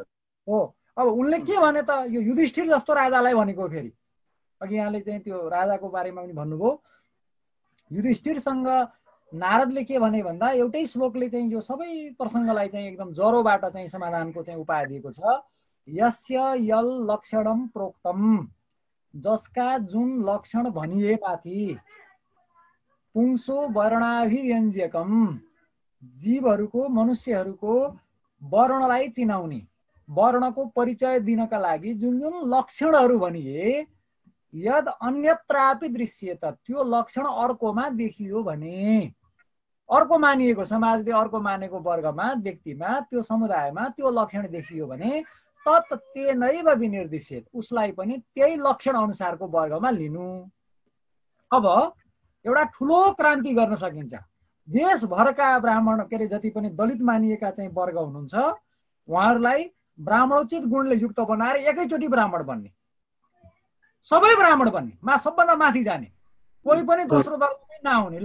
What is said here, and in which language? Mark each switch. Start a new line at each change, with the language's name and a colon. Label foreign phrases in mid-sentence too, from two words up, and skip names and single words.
Nepali: हो, अब उनले के भने त यो युधिष्ठिर जस्तो राजालाई भनेको। फेरि अघि यहाँले चाहिँ त्यो राजाको बारेमा पनि भन्नुभयो। युधिष्ठिरसँग नारदले के भने भन्दा एउटै श्लोकले चाहिँ यो सबै प्रसङ्गलाई चाहिँ एकदम जरोबाट चाहिँ समाधानको चाहिँ उपाय दिएको छ।
Sanskrit: यस्य यल लक्षणम प्रोक्तम,
Nepali: जसका जुन लक्षण भनिए माथि,
Sanskrit: पुंसो वर्णाभिव्यञ्जकम,
Nepali: जीवहरूको मनुष्यहरूको वर्णलाई चिनाउने, वर्णको परिचय दिनका लागि जुन जुन लक्षणहरू भनिए,
Sanskrit: यद अन्यत्रापि दृश्यत,
Nepali: त्यो लक्षण अर्कोमा देखियो भने, अर्को मानिएको समाजले अर्को मानेको वर्गमा, व्यक्तिमा, त्यो समुदायमा त्यो लक्षण देखियो भने
Sanskrit: तत् तेनैव विनिर्दिश्यत,
Nepali: उसलाई पनि त्यही लक्षण अनुसारको वर्गमा लिनु। अब एउटा ठुलो क्रान्ति गर्न सकिन्छ। देशभरका ब्राह्मण के अरे जति पनि दलित मानिएका चाहिँ वर्ग हुनुहुन्छ, उहाँहरूलाई ब्राह्मणोचित गुणले युक्त बनाएर एकैचोटि ब्राह्मण बन्ने, सबै ब्राह्मण बन्ने, सबभन्दा माथि जाने, कोही पनि दोस्रो दर्जामै नआउने।